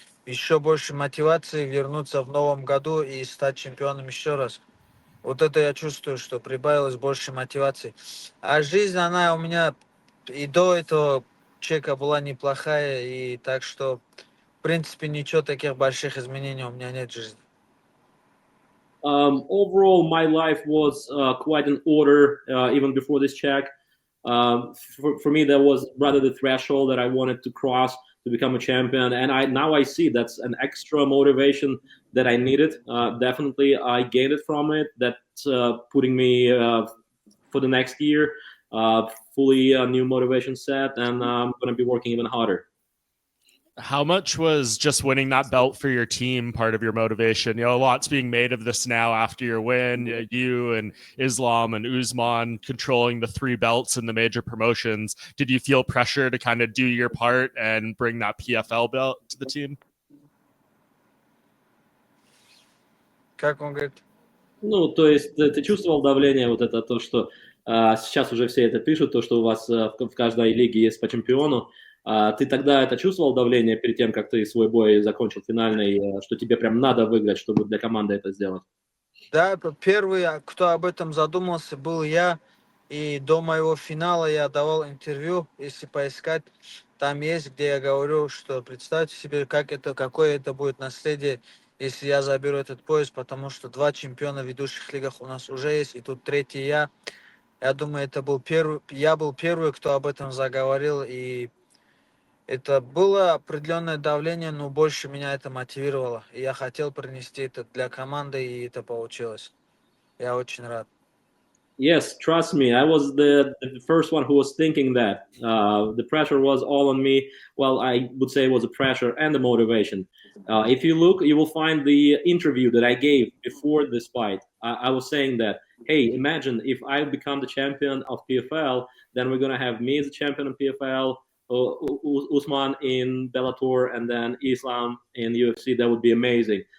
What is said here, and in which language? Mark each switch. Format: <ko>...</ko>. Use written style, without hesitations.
<ru>Еще больше мотивации вернуться в новом году и стать чемпионом еще раз. Вот это я чувствую, что прибавилось больше мотивации. А жизнь, она у меня и до этого чека была неплохая, и так что, в принципе, ничего таких больших изменений у меня нет в жизни.</ru> <en>Overall, my life was quite in order even before this check. For me, that was rather the threshold that I wanted to cross to become a champion. And now I see that's an extra motivation that I needed. Definitely, I gained it from it. That's putting me for the next year, fully new motivation set, and I'm going to be working even harder. How much was just winning that belt for your team part of your motivation? You know, a lot's being made of this now after your win. You and Islam and Usman controlling the 3 belts in the major promotions. Did you feel pressure to kind of do your part and bring that PFL belt to the team?</en> <ru>Как он говорит? Ну, то есть ты чувствовал давление, вот это то, что сейчас уже все это пишут, то, что у вас в каждой лиге есть по чемпиону. Ты тогда это чувствовал давление перед тем, как ты свой бой закончил финальный, что тебе прям надо выиграть, чтобы для команды это сделать? Да, первый, кто об этом задумался, был я. И до моего финала я давал интервью, если поискать, там есть, где я говорю, что представьте себе, какое это будет наследие, если я заберу этот пояс, потому что 2 чемпиона в ведущих лигах у нас уже есть, и тут 3-й я. Я думаю, я был первый, кто об этом заговорил, и это было определенное давление, но больше меня это мотивировало. И я хотел принести это для команды, и это получилось. Я очень рад.</ru> <en>Yes, trust me, I was the first one who was thinking that. The pressure was all on me. Well, I would say it was a pressure and the motivation. If you look, you will find the interview that I gave before this fight. I was saying that, hey, imagine if I become the champion of PFL, then we're going to have me as the champion of PFL, Usman in Bellator, and then Islam in UFC. That would be amazing.</en>